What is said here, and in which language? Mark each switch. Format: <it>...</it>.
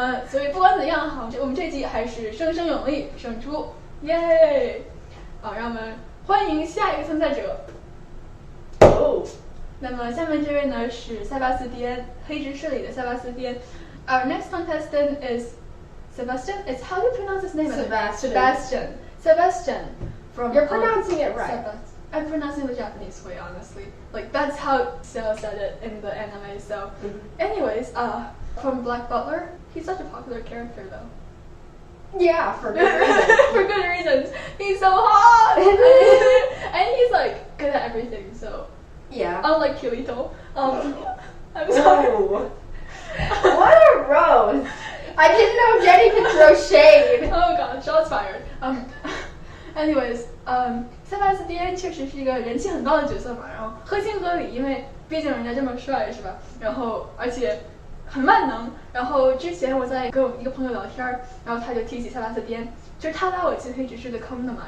<zh>所以不管怎样，好，我们这集还是声声有力胜出，耶！好，让我们欢迎下一个参赛者。哦，那么下面这位呢是塞巴斯蒂安，黑执事里的塞巴斯蒂安。</zh> <en>Our next contestant is Sebastian. It's how do you pronounce his name? Sebastian. From You're pronouncing it right. I'm pronouncing the Japanese way, honestly. Like that's how Seo said it in the anime. So, anyways, from Black Butler, he's such a popular character, though. Yeah, for good reason. For good reasons. He's so hot, and he's like good at everything. So, yeah. Unlike Kirito. I'm sorry. What a rose! I didn't know Jenny could throw shade. Oh god, shots fired.</en> <zh>Anyways, 塞巴斯蒂安确实是一个人气很高的角色嘛，然后合情合理，因为毕竟人家这么帅是吧？然后而且很万能。然后之前我在跟我一个朋友聊天，然后他就提起塞巴斯蒂安，就是他拉我进黑执事的坑的嘛。</zh>